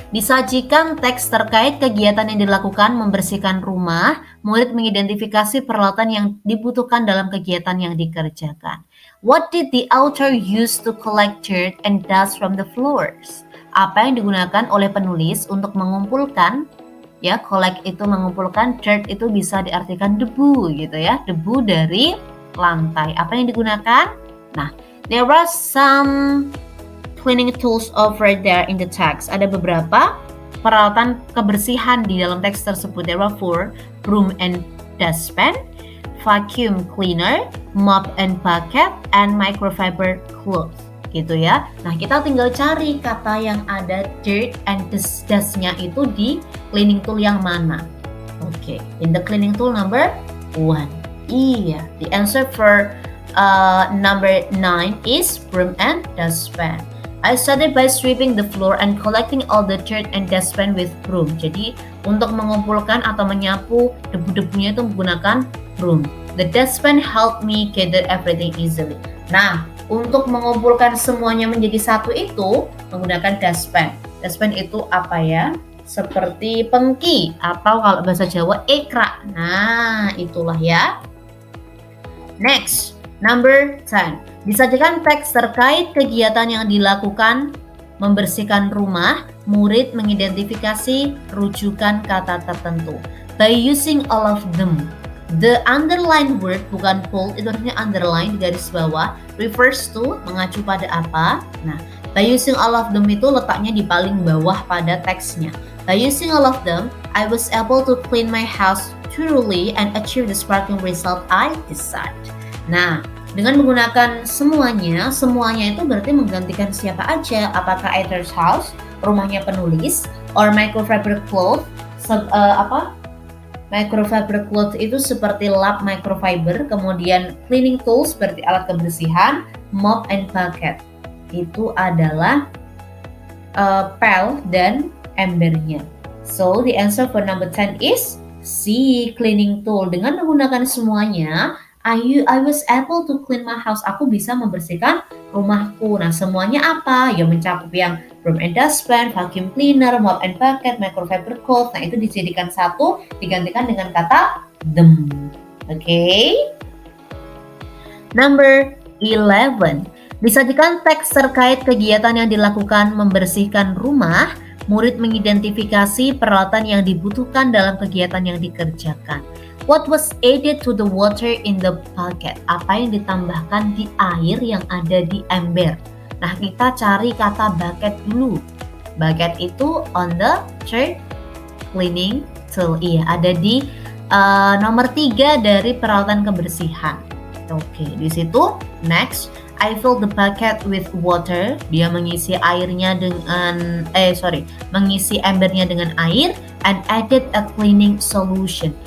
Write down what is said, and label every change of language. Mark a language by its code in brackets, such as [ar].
[id] Disajikan teks terkait kegiatan yang dilakukan membersihkan rumah. Murid mengidentifikasi peralatan yang dibutuhkan dalam kegiatan yang dikerjakan. [en] What did the author use to collect dirt and dust from the floors? [id] Apa yang digunakan oleh penulis untuk mengumpulkan, ya, collect itu mengumpulkan, dirt itu bisa diartikan debu gitu ya, debu dari lantai. Apa yang digunakan? [en] Nah, there are some cleaning tools over there in the text. [id] Ada beberapa peralatan kebersihan di dalam teks tersebut. [en] There are 4, broom and dustpan, vacuum cleaner, mop and bucket, and microfiber cloth. [id] Gitu ya. Nah, kita tinggal cari kata yang ada [en] dirt and dust-nya [id] itu di cleaning tool yang mana. [en] Oke, in the cleaning tool number 1. [id] Iya, [en] the answer for number 9 is broom and dustpan. I started by sweeping the floor and collecting all the dirt and dustpan with broom. [id] Jadi untuk mengumpulkan atau menyapu debu-debunya itu menggunakan broom. [en] The dustpan helped me gather everything easily. [id] Nah, untuk mengumpulkan semuanya menjadi satu itu menggunakan dustpan. Dustpan itu apa ya? seperti pengki atau kalau bahasa Jawa ekra. Nah, itulah ya. Next, number 10. Disajikan teks terkait kegiatan yang dilakukan membersihkan rumah, murid mengidentifikasi rujukan kata tertentu [en] by using all of them. [id] The underline word, bukan bold, itu artinya underline di garis bawah, refers to, mengacu pada apa. Nah, [en] by using all of them [id] itu letaknya di paling bawah pada teksnya. [en] By using all of them, I was able to clean my house thoroughly and achieve the sparkling result I desired. [id] Nah, dengan menggunakan semuanya itu berarti menggantikan siapa aja, apakah Ether's house, rumahnya penulis, [en] or microfiber cloth, [id] microfiber cloth itu seperti lap microfiber, kemudian cleaning tools seperti alat kebersihan, mop and bucket itu adalah pel dan embernya. [en] So the answer for number 10 is C, cleaning tool. [id] Dengan menggunakan semuanya, [en] I was able to clean my house. [id] Aku bisa membersihkan rumahku. Nah, semuanya apa? Ya mencakup yang broom and dustpan, vacuum cleaner, mop and bucket, microfiber cloth. Nah, itu dijadikan satu, digantikan dengan kata them. [en] Okay? [id] Number 11. Disajikan teks terkait kegiatan yang dilakukan membersihkan rumah. Murid mengidentifikasi peralatan yang dibutuhkan dalam kegiatan yang dikerjakan. [en] What was added to the water in the bucket? [id] Apa yang ditambahkan di air yang ada di ember? Nah, kita cari kata bucket dulu. Bucket itu on the third cleaning tool. Iya, ada di nomor 3 dari peralatan kebersihan. Oke, di situ. [en] Next, I filled the bucket with water. [id] Dia mengisi airnya dengan mengisi embernya dengan air [en] and added a cleaning solution.